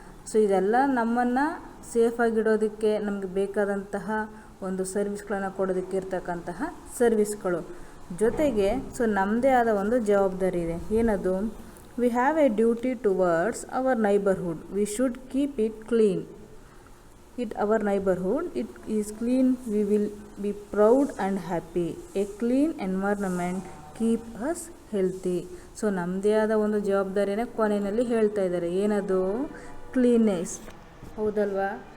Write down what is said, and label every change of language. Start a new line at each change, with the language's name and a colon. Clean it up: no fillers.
Kannada: So ಇದೆಲ್ಲ ನಮ್ಮನ್ನು ಸೇಫಾಗಿಡೋದಕ್ಕೆ ನಮಗೆ ಬೇಕಾದಂತಹ ಒಂದು ಸರ್ವಿಸ್ಗಳನ್ನು ಕೊಡೋದಕ್ಕೆ ಇರ್ತಕ್ಕಂತಹ ಸರ್ವಿಸ್ಗಳು. ಜೊತೆಗೆ ಸೊ ನಮ್ಮದೇ ಆದ ಒಂದು ಜವಾಬ್ದಾರಿ ಇದೆ. ಏನದು,
English: We have a duty towards our neighbourhood. We should keep it clean. Our neighborhood, it is clean, we will be proud and happy. A clean environment keep us healthy.
Kannada: So ನಮ್ಮದೇ ಆದ ಒಂದು ಜವಾಬ್ದಾರಿನ ಕೊನೆಯಲ್ಲಿ ಹೇಳ್ತಾ ಇದ್ದಾರೆ. ಏನದು, ಕ್ಲೀನ್ನೆಸ್, ಹೌದಲ್ವಾ.